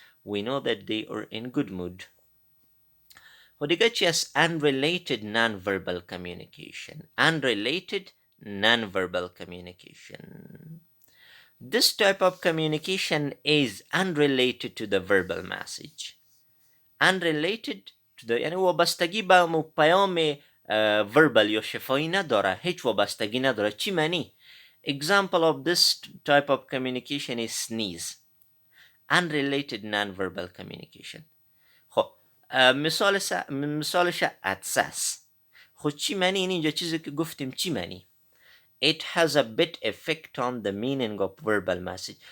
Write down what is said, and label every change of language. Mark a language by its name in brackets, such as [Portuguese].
[English] We know that they are in good mood. Hodigachias unrelated non-verbal communication. Unrelated non-verbal communication. This type of communication is unrelated to the verbal message. Unrelated to the [Persian] یعنی وابستگی به پیام verbal یا شفاهی نداره، هیچ وابستگی نداره. چی معنی؟ [English] Example of this type of communication is sneeze. Unrelated non-verbal communication. [Persian] خب مثالش عطسه است. خب چی معنی اینجا چیزی که گفتیم چی معنی؟ [English] It has a bit effect on the meaning of verbal message.